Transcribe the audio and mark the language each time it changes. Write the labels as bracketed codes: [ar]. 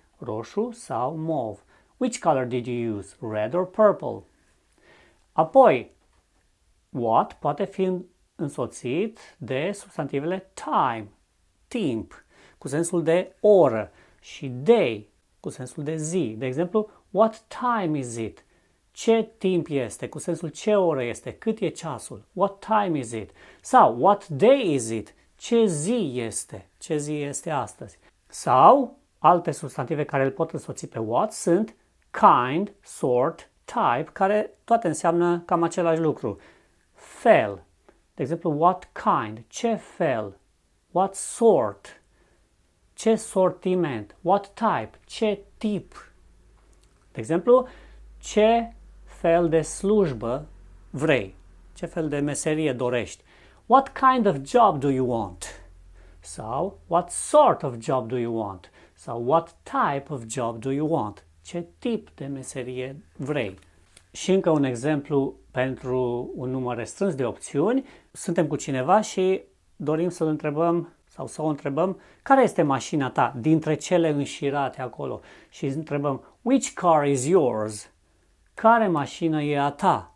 [ro] Roșu sau mov? [en] Which color did you use? Red or purple? [ro] Apoi, what poate fi însoțit de substantivele time, timp, cu sensul de oră, și day, cu sensul de zi. De exemplu, [en] what time is it? [ro] Ce timp este? Cu sensul ce oră este? Cât e ceasul? [en] What time is it? [ro] Sau [en] what day is it? [ro] Ce zi este? Ce zi este astăzi? Sau alte substantive care îl pot însoți pe what sunt kind, sort, type, care toate înseamnă cam același lucru. Fel. De exemplu, [en] what kind? [ro] Ce fel? [en] What sort? [ro] Ce sortiment? [en] What type? [ro] Ce tip? De exemplu, ce fel de slujbă vrei? Ce fel de meserie dorești? [en] What kind of job do you want? Sau what sort of job do you want? Sau what type of job do you want? [ro] Ce tip de meserie vrei? Și încă un exemplu pentru un număr restrâns de opțiuni. Suntem cu cineva și dorim să-l întrebăm sau să o întrebăm care este mașina ta dintre cele înșirate acolo. Și întrebăm [en] which car is yours? [ro] Care mașină e a ta?